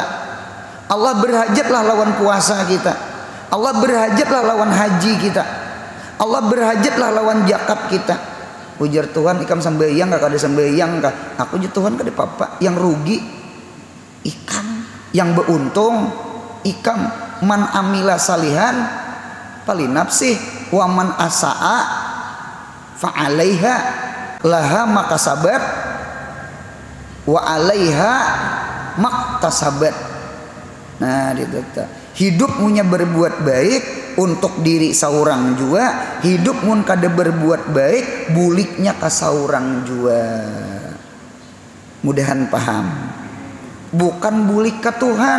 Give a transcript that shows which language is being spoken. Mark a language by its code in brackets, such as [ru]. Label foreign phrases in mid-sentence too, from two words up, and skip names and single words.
[bjn] Allah berhajatlah lawan puasa kita. Allah berhajatlah lawan haji kita. Allah berhajatlah lawan zakat kita. Ujar Tuhan ikam sembahyang gak kada sembahyang kah? Aku ujar Tuhan kada apa-apa. Yang rugi ikam, yang beruntung ikam. [ar] من عمل صالحا فلنفسه ومن أساء فعليها لها ما كسبت وعليها ما اكتسبت. [bjn] Nah itu hidup punya berbuat baik untuk diri seorang jua, hidup mun kada berbuat baik buliknya ka seorang jua. Mudahan paham. Bukan bulik ka Tuhan.